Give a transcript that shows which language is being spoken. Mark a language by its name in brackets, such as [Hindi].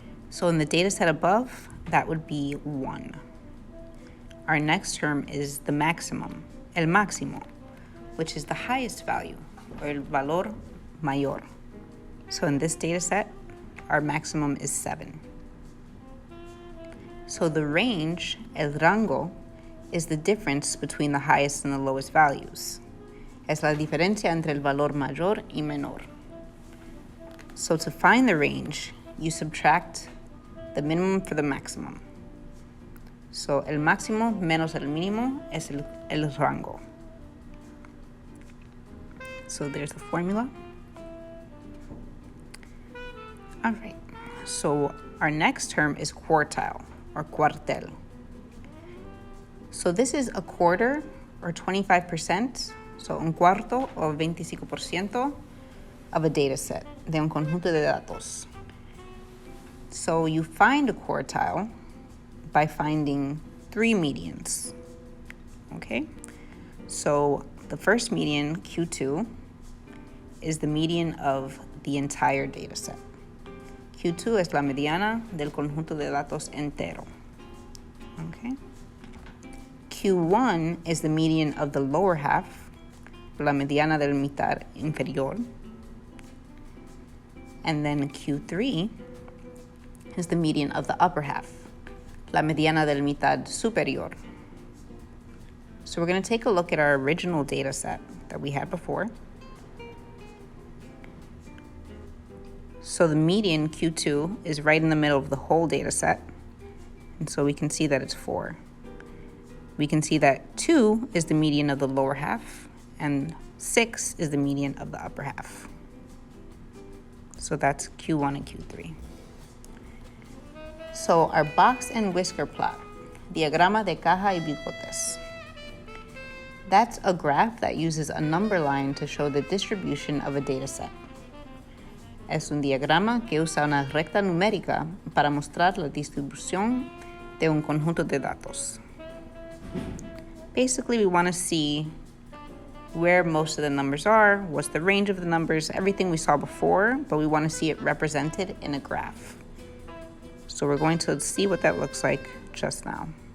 [English] So in the data set above, that would be 1. Our next term is the maximum, [Spanish] el máximo, [English] which is the highest value, or [Spanish] el valor mayor. [English] So in this data set, our maximum is 7. So the range, [Spanish] el rango, [English] is the difference between the highest and the lowest values. [Spanish] Es la diferencia entre el valor mayor y menor. [English] So to find the range, you subtract the minimum for the maximum. [Spanish] So el máximo menos el mínimo es el rango. [English] So there's the formula. All right, so our next term is quartile, or [Spanish] cuartel. [English] So this is a quarter, or 25%, so [Spanish] un cuarto, o 25%, [English] of a data set, [Spanish] de un conjunto de datos. [English] So you find a quartile by finding 3 medians, okay? So the first median, Q2, is the median of the entire data set. [Spanish] Q2 es la mediana del conjunto de datos entero, okay? [English] Q1 is the median of the lower half, [Spanish] la mediana del mitad inferior. [English] And then Q3 is the median of the upper half, [Spanish] la mediana del mitad superior. [English] So we're going to take a look at our original data set that we had before. So the median, Q2, is right in the middle of the whole data set. And so we can see that it's 4. We can see that 2 is the median of the lower half, and 6 is the median of the upper half. So that's Q1 and Q3. So our box and whisker plot, [Spanish] diagrama de caja y bigotes. [English] That's a graph that uses a number line to show the distribution of a data set. [Spanish] Es un diagrama que usa una recta numérica para mostrar la distribución de un conjunto de datos. [English] Basically, we want to see where most of the numbers are, what's the range of the numbers, everything we saw before, but we want to see it represented in a graph. So we're going to see what that looks like just now.